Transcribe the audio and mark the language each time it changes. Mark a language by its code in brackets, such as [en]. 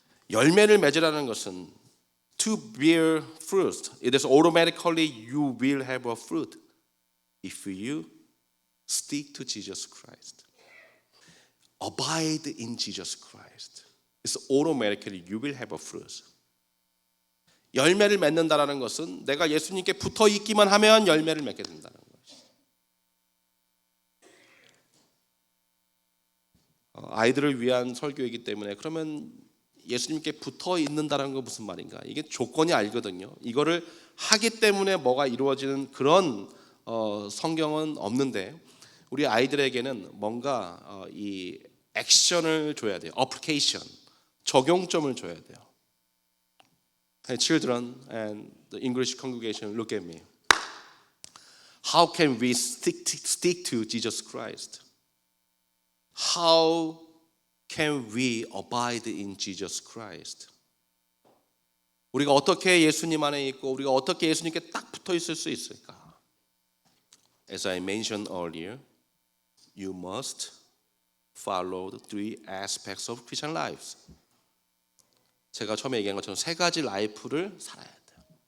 [ko] 열매를 맺으라는 것은 [en] to bear fruit. It is automatically you will have a fruit if you stick to Jesus Christ. Abide in Jesus Christ. It's automatically you will have a fruit. [ko] 열매를 맺는다라는 것은 내가 예수님께 붙어 있기만 하면 열매를 맺게 된다는 것이. 아이들을 위한 설교이기 때문에 그러면 예수님께 붙어 있는다는 건 무슨 말인가? 이게 조건이 알거든요. 이거를 하기 때문에 뭐가 이루어지는 그런 성경은 없는데 우리 아이들에게는 뭔가 이 액션을 줘야 돼요. 어플리케이션, 적용점을 줘야 돼요. [en] Hey, children and the English congregation, look at me. How can we stick to Jesus Christ? How can we abide in Jesus Christ? [ko] 우리가 어떻게 예수님 안에 있고 우리가 어떻게 예수님께 딱 붙어 있을 수 있을까? [en] As I mentioned earlier, you must follow the 3 aspects of Christian lives. [ko] 제가 처음에 얘기한 것처럼 3가지 라이프를 살아야 돼요.